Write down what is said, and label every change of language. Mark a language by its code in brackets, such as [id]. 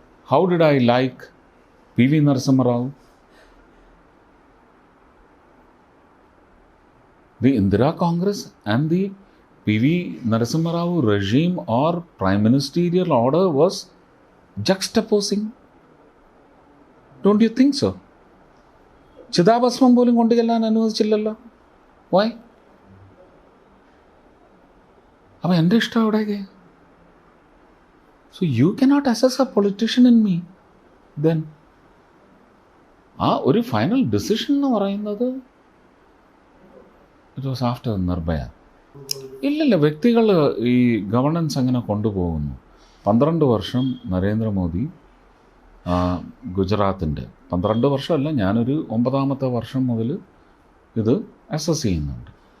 [en] How did I like PV Narasimha Rao? The Indira Congress and the PV Narasimha Rao regime or prime ministerial order was juxtaposing. Don't you think so? [ml] ചിതാഭസ്മം പോലും കൊണ്ടു ചെല്ലാൻ അനുവദിച്ചില്ലല്ലോ. [en] Why? [ml] അപ്പം എൻ്റെ ഇഷ്ടം അവിടേക്ക്. [en] So you cannot assess a politician in me then. [ml] ആ ഒരു ഫൈനൽ ഡിസിഷൻ എന്ന് പറയുന്നത് [en] it was after [ml] നിർഭയ. ഇല്ലല്ല, വ്യക്തികൾ ഈ ഗവർണൻസ് അങ്ങനെ കൊണ്ടുപോകുന്നു. 12 വർഷം നരേന്ദ്രമോദി ഗുജറാത്തിൻ്റെ 12 വർഷമല്ല, ഞാനൊരു 9ാമത്തെ വർഷം മുതൽ ഇത് അസസ് ചെയ്യുന്നുണ്ട്.